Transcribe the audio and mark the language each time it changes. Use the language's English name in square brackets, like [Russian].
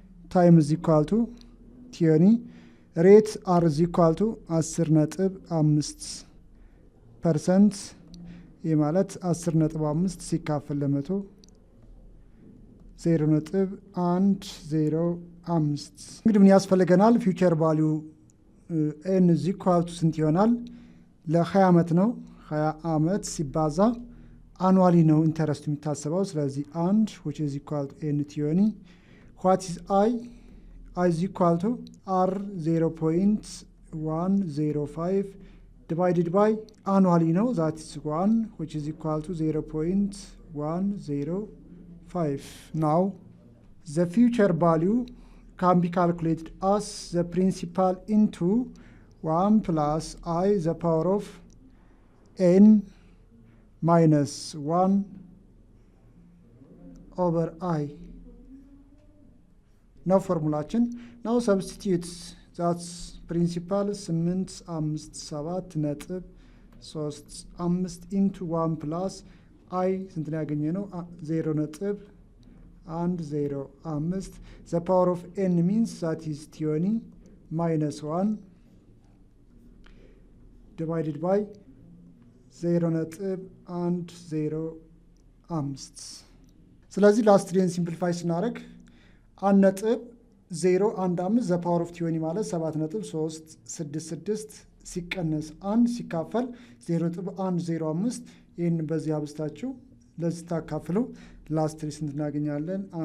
[English] time is equal to 20 rate r is equal to 10.5% [Amharic] ይህ ማለት 10.5 ሲካፈል ለመቶ 0.105 እንግዲህ ምን ያስፈልገናል? ፊውቸር ቫልዩ n is equal to ስንት ይሆናል? ለ20 ዓመት ነው 20 ዓመት ሲባዛ አኑዋሊ ነው ኢንተረስት የሚታሰበው ስለዚህ [English] 1 which is equal to n ቲዮኒ what is I is equal to r 0.105 divided by annually no that is 1 which is equal to 0.105. Now the future value can be calculated as the principal into 1 plus I the power of n minus 1 over I. Now formulation. Now substitute that's principal 857.35 into 1 plus I [Amharic] ስንት ነው ያገኘነው? [English] 0.105 the power of n means that is 20 minus 1 divided by 0.105 [Amharic] ስለዚህ ላስት ዴን ሲምፕሊፋይ ስናደርግ 1.015 ዘ ፓወር ኦፍ 20 ማለት 7.366 ሲቀነስ 1 ሲካፈል 0.105 ይህን በዚህ አብስታችሁ ለዚህ ታካፍሉ ላስት ዴን ስንት እናገኛለን?